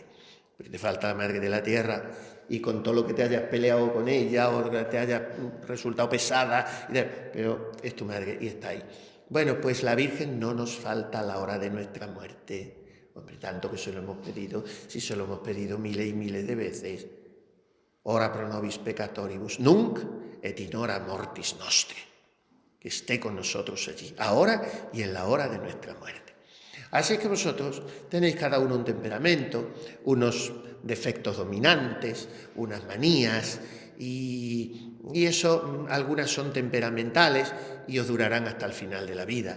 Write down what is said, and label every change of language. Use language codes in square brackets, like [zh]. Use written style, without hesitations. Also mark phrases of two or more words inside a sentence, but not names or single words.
[es] Porque te falta la madre de la tierra, y con todo lo que te hayas peleado con ella, o que te haya resultado pesada, pero es tu madre y está ahí. Bueno, pues la Virgen no nos falta a la hora de nuestra muerte. Hombre, tanto que se lo hemos pedido, si se lo hemos pedido miles y miles de veces. [la] Ora pro nobis peccatoribus, nunc et in hora mortis nostri. [es] Que esté con nosotros allí, ahora y en la hora de nuestra muerte. Así es que vosotros tenéis cada uno un temperamento, unos defectos dominantes, unas manías, y eso, algunas son temperamentales y os durarán hasta el final de la vida.